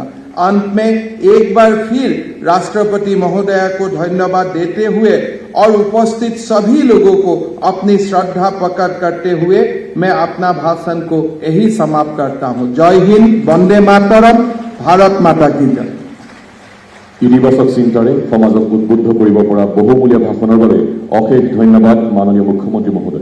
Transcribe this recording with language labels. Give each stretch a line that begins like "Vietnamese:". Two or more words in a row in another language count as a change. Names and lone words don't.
Hindi: अंत में एक बार फिर राष्ट्रपति महोदय को धन्यवाद देते हुए और उपस्थित सभी लोगों को अपनी श्रद्धा प्रकट करते हुए मैं अपना भाषण को यही समाप्त करता हूं। जय हिंद, वंदे मातरम, भारत माता की जय।
Assamese: ইতিবাচক চিন্তাৰে সমাজক উদ্বুদ্ধ কৰিব পৰা বহুমূলীয়া ভাষণৰ বাবে অশেষ ধন্যবাদ মাননীয় মুখ্যমন্ত্ৰী মহোদয়।